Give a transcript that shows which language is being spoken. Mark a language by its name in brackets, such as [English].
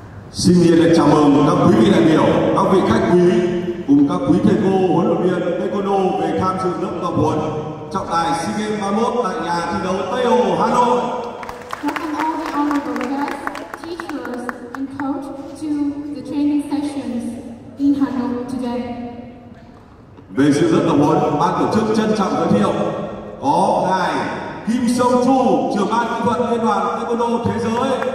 [Vietnamese] Xin nhiệt liệt chào mừng các quý vị đại biểu, các vị khách quý cùng các quý thầy cô huấn luyện viên Taekwondo về tham dự lớp tập huấn trọng tài SEA Games 31 tại nhà thi đấu Tây Hồ, Hà Nội. [English] Welcome all the honorable guests, teachers, and coach to the training sessions in Hanoi today. [Vietnamese] Về dự lớp tập huấn, ban tổ chức trân trọng giới thiệu có ngài Kim Sông Chu, trưởng ban kỹ thuật Liên đoàn Taekwondo thế giới.